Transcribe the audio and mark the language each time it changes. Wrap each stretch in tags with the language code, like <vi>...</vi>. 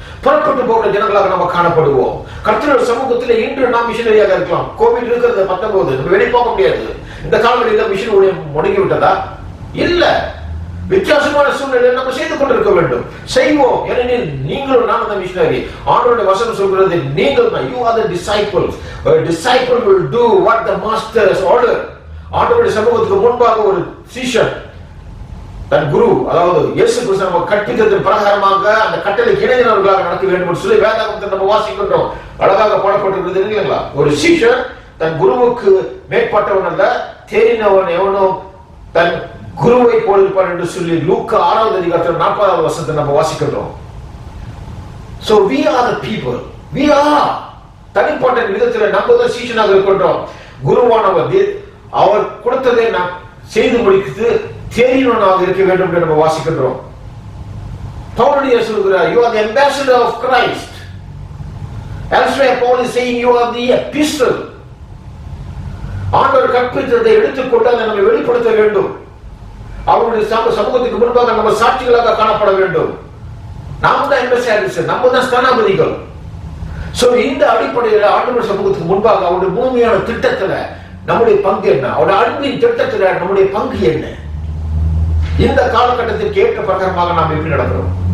<ta>புறப்பட்டு போகிற ஜனங்களாக நம்ம காணப்படுவோம். கர்த்தருடைய சமூகத்தில் இன்று நாம் மிஷனரியாக இருக்கலாம். கோவிட் இருக்கிறது 19 நம்ம வெளியே போக முடியாது. இந்த காலங்களில் மிஷன் ஊழியம் முடங்கி விட்டதா? இல்ல. வித்தியாசமான சூழ்நிலையில் நம்ம செய்து கொண்டிருக்க வேண்டும். செய்வோம். ஏனெனில் நீங்களும் நான் அந்த மிஷனரி. ஆண்டவருடைய வசனம் சொல்கிறது, நீங்கள்</ta> <en>you are the disciples. A disciple will do what the master has ordered.</en> <ta>ஆண்டவருடைய சமூகத்துக்கு முன்பாக ஒரு சீஷன் தன் குரு, அதாவது இயேசு கிறிஸ்து நம்ம கற்பித்ததன் பிரகாரமாக அந்த கட்டளை இணைந்தவர்களாக நடக்க வேண்டும் என்று சொல்லி வேதாகமத்தை நம்ம வாசிக்கின்றோம். அழகாக போடப்பட்டிருக்கிறது இல்லைங்களா? ஒரு சீஷன் தன் குருவுக்கு மேற்பட்டவன் அல்ல, தேறினவன் எவனோ தன் குருவை போலிருப்பார் என்று சொல்லி லூக்கா 6வது அதிகாரத்தில் 40வது வசனத்தை நம்ம வாசிக்கின்றோம்.</ta> <en>So we are the people. We are.</en> <ta>தனிப்பட்ட விதத்தில் நம்ம தான் சீஷனாக இருக்கின்றோம். குருவானவர் அவர் கொடுத்ததை நாம் செய்து முடித்து தேறினவனாக இருக்க வேண்டும் என்று நம்ம வாசிக்கின்றோம். பவுல் சொல்கிறார்,</ta> <en>you are the ambassador of Christ. Elsewhere Paul is saying you are the epistle.</en> <ta>ஆண்டவர் கற்பித்ததை எடுத்துக்கொண்டு அதை நம்ம வெளிப்படுத்த வேண்டும். அவருடைய சமூகத்துக்கு முன்பாக நம்ம சாட்சிகளாக காணப்பட வேண்டும். நாம் தான் எம்பசடர்ஸ், நம்ம தான் ஸ்தானாபதிகள். சோ இந்த அடிப்படையில் ஆண்டவர் சமூகத்துக்கு முன்பாக அவருடைய முழுமையான திட்டத்துல நம்முடைய பங்கு என்ன, அவருடைய அன்பின் திட்டத்துல நம்முடைய பங்கு என்ன, இந்த காலகட்டத்திற்கு ஏற்ற பிரகாரமாக நாம் எப்படி நடக்கிறோம்?</ta>